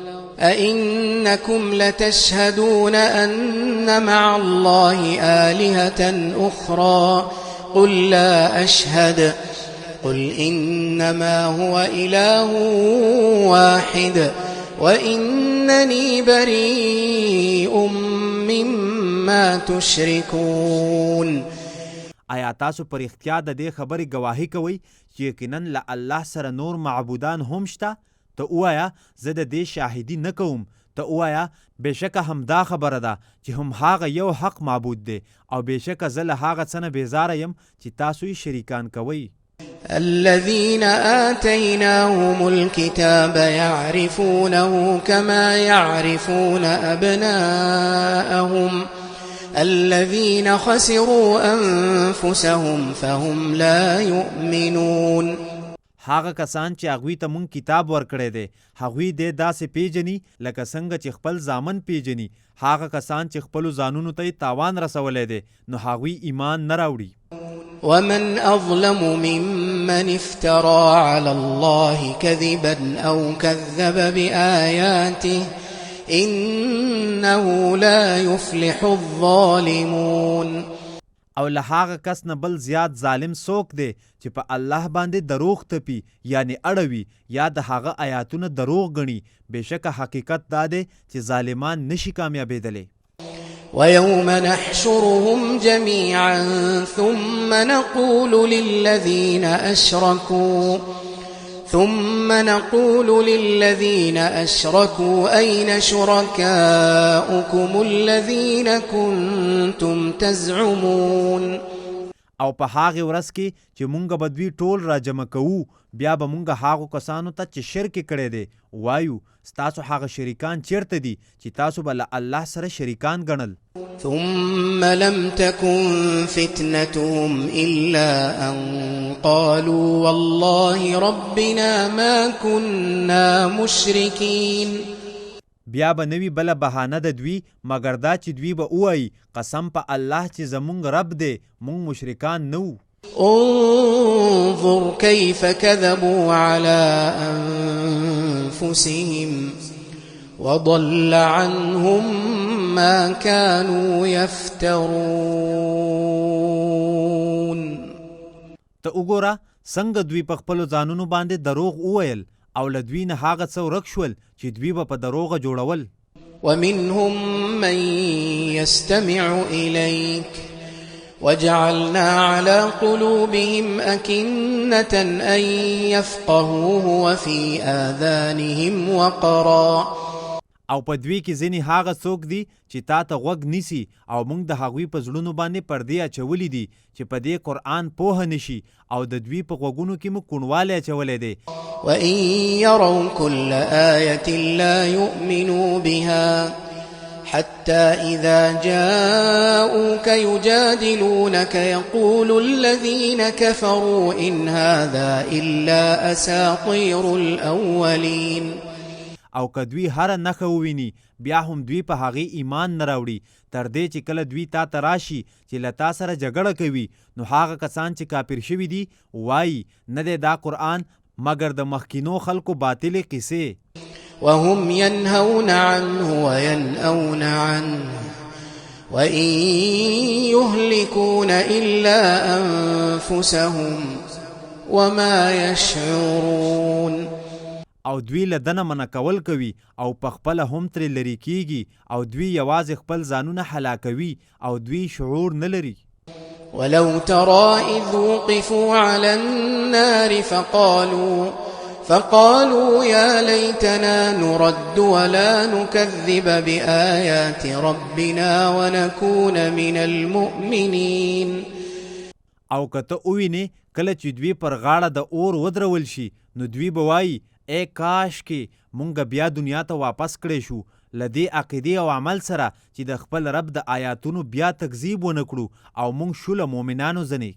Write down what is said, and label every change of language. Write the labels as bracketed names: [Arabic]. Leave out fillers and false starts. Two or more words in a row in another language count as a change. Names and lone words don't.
[Arabic] أئنكم لتشهدون أن مع الله آلهة أخرى قل لا أشهد قل إنما هو إله واحد وإنني بريء مما تشركون. [Pashto] آیا تاسو پر اختیار د دې خبرې گواهی کوئ چې یقینا له الله سره نور معبودان هم شته؟ ته وایا زه د دې شاهدي نه کوم. ته وایا بېشکه همدا خبره ده چې هم هغه یو حق معبود دی، او بېشکه زه له هغه څه نه بیزاره یم چې تاسو یې شریکان کوئ. [Arabic] الذين آتيناهم الكتاب يعرفونه كما يعرفون أبناءهم الذين خسروا أنفسهم فهم لا يؤمنون. [Pashto] هغه کسان چې هغوی ته مونږ کتاب ورکړی دی هغوی دې داسې پیژني لکه څنګه چې خپل زامن پیژني. هغه کسان چې خپلو ځانونو ته تاوان رسولی دی نو هغوی ایمان نه راوړي. [Arabic] ومن أظلم ممن افترى على الله كذبا أو كذب بآياته إنه لا يفلح الظالمون. [Pashto] او له هغه کس نه بل زیات ظالم څوک دی چې په الله باندې دروغ تپي یعنی اړوي یا د هغه آیاتونه دروغ ګڼي. بېشکه حقیقت دا دی چې ظالمان نشي کامیابېدلی. [Arabic] ويوم نحشرهم جميعا ثم نقول للذين أشركوا أين شركاؤكم الذين كنتم تزعمون. [Pashto] او په هغه ورځ کې چې مونږ به دوی ټول را جمع کوو بیا به مونږ هغو کسانو ته چې شرک کړی دی وایو ستاسو هغه شریکان چیرته دي چې تاسو به له الله سره شریکان ګڼل. [Arabic] ثم لم تكن فتنتهم إلا أن قالوا والله ربنا ما كنا مشركين. [Pashto] بیا به نوی بله بهانه د دوی مګر دا چې دوی به ووایي قسم په الله چې زمونږ رب دی مونږ مشرکان نه وو. [Arabic] انظر كيف كذبوا على أنفسهم وضل عنهم ما كانوا يفترون. [Pashto] ته وګوره څنګه دوی په خپلو ځانونو باندې دروغ وویل او له دوی نه هغه څه ورک شول چې دوی به په دروغه جوړول. [Arabic] ومنهم من يستمع إليك وجعلنا على قلوبهم أكنة أن يفقهوه وفي آذانهم وقرا. [Pashto] او په دوی کې ځینې هغه څوک دي چې تا ته غوږ نیسي او موږ د هغوی په زړونو باندې پردې اچولي دي چې په دې قرآن پوهه نشي او د دوی په غوږونو کې مو کوڼوالی اچولی دی. [Arabic] وإن يروا كل آية لا يؤمنوا بها حتى إذا جاءوك يجادلونك يقول الذين كفروا إن هذا إلا أساطير الأولين. [Pashto] او که دوی هره نښه وویني بیا هم دوی په هغې ایمان نه راوړي تر دې چې کله دوی تا ته راشي چې له تا سره جګړه کوي نو هغه کسان چې کافر شوي دي وایي نه دی دا قرآن مګر د مخکینو خلکو باطلې قصې. [Arabic] وهم ينهون عنه وينأون عنه وإن يهلكون إلا أنفسهم وما يشعرون. [Pashto] او دوی له دنه منع کول کوي او په خپله هم ترې لرې کیږي او دوی یوازې خپل ځانونه هلاکوي او دوی شعور نه لري. [Arabic] ولو ترى إذ وقفوا على النار فقالوا يا ليتنا نرد ولا نكذب بآيات ربنا ونكون من المؤمنين. [Pashto] او که ته ووینې کله چې دوی پر غاړه د اور ودرول شي نو دوی به وایي ای کاش کې مونږ بیا دنیا ته واپس کړی شو له دې عقیدې او عمل سره چې د خپل رب د آیاتونو بیا تکذیب ونه کړو او مونږ شو له مؤمنانو ځنې.